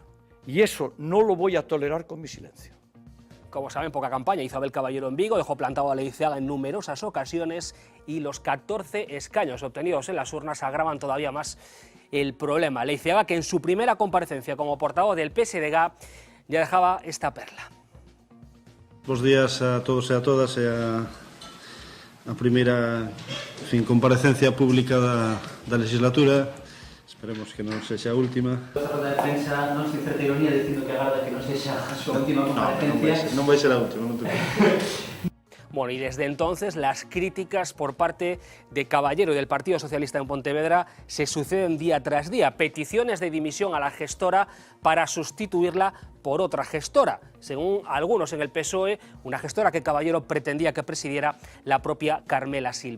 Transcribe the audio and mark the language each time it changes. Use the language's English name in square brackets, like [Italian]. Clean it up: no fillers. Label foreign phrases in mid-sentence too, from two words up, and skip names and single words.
[Spanish] Y eso no lo voy a tolerar con mi silencio. Como saben, poca campaña hizo Abel Caballero en Vigo, dejó plantado a Leiceaga en numerosas ocasiones y los 14 escaños obtenidos en las urnas agravan todavía más el problema. Leiceaga, que en su primera comparecencia como portavoz del PSDG ya dejaba esta perla. [Galician] Bos días a todos e a todas, e a primeira comparecencia pública da legislatura. Esperemos que non sexa a última. A roda de prensa non se certa ironía dicindo que agarda que non sexa a súa última comparecencia. Non vai ser a última, non te preocupes. [Spanish] Bueno, y desde entonces las críticas por parte de Caballero y del Partido Socialista en Pontevedra se suceden día tras día. Peticiones de dimisión a la gestora para sustituirla por otra gestora. Según algunos en el PSOE, una gestora que Caballero pretendía que presidiera la propia Carmela Silva.